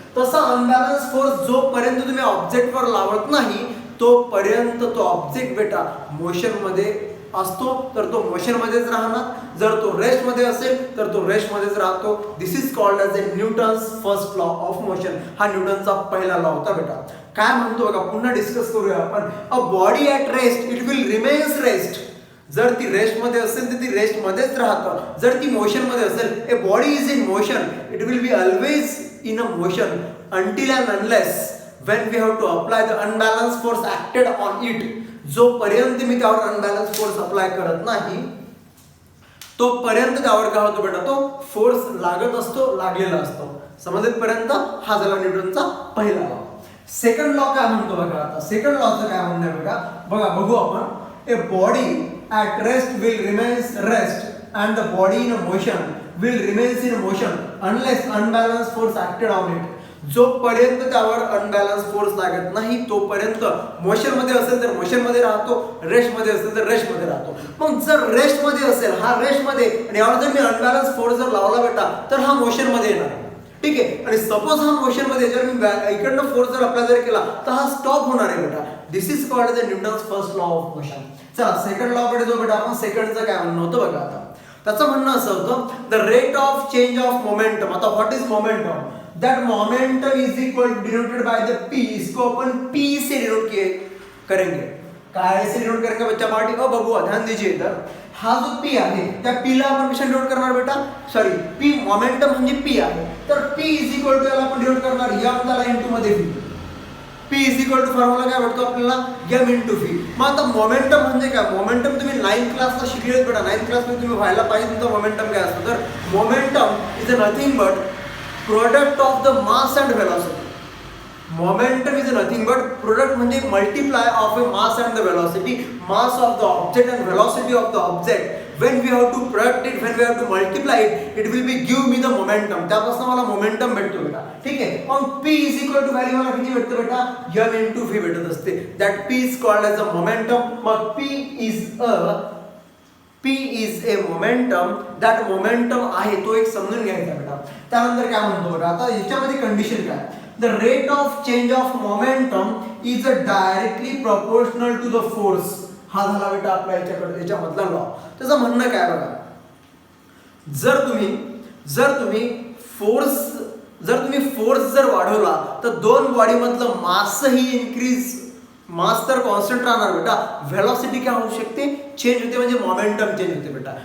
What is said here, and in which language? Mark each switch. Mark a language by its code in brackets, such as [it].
[mr] तसा unbalance force जोपर्यंत तुम्ही ऑब्जेक्टवर लावत नाही तोपर्यंत तो ऑब्जेक्ट बेटा मोशन मध्ये असतो, तर तो मोशन मध्येच राहणार. जर तो रेस्ट मध्ये असेल तर तो रेस्ट मध्येच राहतो. [en] This is called as a Newton's first law of motion. [mr] हा न्यूटनचा पहिला लॉ होता बेटा. काय म्हणतो बघा, पुन्हा डिस्कस करूया आपण. [en] A body at rest it will remains rest. [mr] जर ती रेस्टमध्ये असेल तर ती रेस्टमध्येच राहतं. जर ती मोशनमध्ये असेल, [en] A body is in motion, it will be always in a motion until and unless when we have to apply the unbalanced force acted on it. [mr] जोपर्यंत मी त्यावर अनबॅलन्स फोर्स अप्लाय करत नाही तोपर्यंत त्यावर काय होतो बेटा, तो फोर्स लागत असतो, लागलेला असतो. समजेपर्यंत हा झाला न्यूटनचा पहिला लॉ. सेकंड लॉ काय म्हणतो बघा. आता सेकंड लॉचं काय म्हणणं आहे बेटा, बघा बघू आपण. [en] A body at rest will remains rest and the body in a motion will remains in motion unless unbalance force acted on it. [mr] जोपर्यंत त्यावर अनबॅलन्स फोर्स लागत नाही तोपर्यंत मोशनमध्ये असेल तर मोशनमध्ये राहतो, रेस्टमध्ये असेल तर रेस्टमध्ये राहतो. मग जर रेस्टमध्ये असेल, हा रेस्टमध्ये, आणि यावर जर मी अनबॅलन्स फोर्स जर लावला बेटा तर हा मोशनमध्ये येणार. ठीक आहे. आणि सपोज हा मोशनमध्ये जर मी इकडनं फोर्स जर अप्लाय जर केला तर हा स्टॉप होणार आहे बेटा. [en] This is called the Newton's first law of motion. [mr] चला सेकंड लॉ कडे जो बेटा आपण सेकंडचं काय म्हणणं होतं बघा. [en] आता त्याचं म्हणणं असं होतं, the rate of change of momentum. आता what is momentum? That momentum is equal denoted by the P. [hi] इसको अपन पी से डिनोट करेंगे. काय से डिनोट करेंगे बच्चा पार्टी को बघू, ध्यान दीजिए. [mr] तर हा जो पी आहे त्या पी ला आपण कशा डिनोट करणार बेटा, सॉरी पी मोमेंटम म्हणजे पी आहे, तर [en] P is equal to [mr] याला आपण डिनोट करणार एम त्याला इनटू मध्ये V. [en] P is equal to [mr] formula काय भेटतो आपल्याला, एम इनटू व्ही. मग आता मोमेंटम म्हणजे काय, मोमेंटम तुम्ही 9th क्लासला शिकलेत बेटा. 9th क्लासमध्ये तुम्ही व्हायला पाहिजे तुमचा मोमेंटम काय असतो. तर [en] Momentum is nothing but product of the mass and velocity. Momentum is nothing but product [mr] म्हणजे [en] multiply of a mass and the velocity. Mass of the object and velocity of the object. When we have to product it, when we have to multiply it, it will be give me the momentum. [mr] त्यापासून मला momentum भेटतो बेटा. ठीक आहे. मग [en] P is equal to [mr] value मला किती भेटतं बेटा, m into v भेटत असते. [en] That P is called as a momentum. मग P is a momentum. [mr] that momentum आहे तो एक समजून घ्यायचा बेटा. त्यानंतर काय म्हणतो बघा, आता याच्यामध्ये कंडिशन काय, [en] The rate of change of momentum is directly proportional to the force. [mr] हा झाला बेटा आपला याच्यामधला लॉ. त्याचं म्हणणं काय बघा, जर तुम्ही फोर्स जर वाढवला तर दोन बॉडी मधलं मासही इन्क्रीज, मास तर कॉन्स्टंट राहणार बेटा, व्हेलॉसिटी काय होऊ शकते, चेंज होते, म्हणजे मोमेंटम चेंज होते बेटा.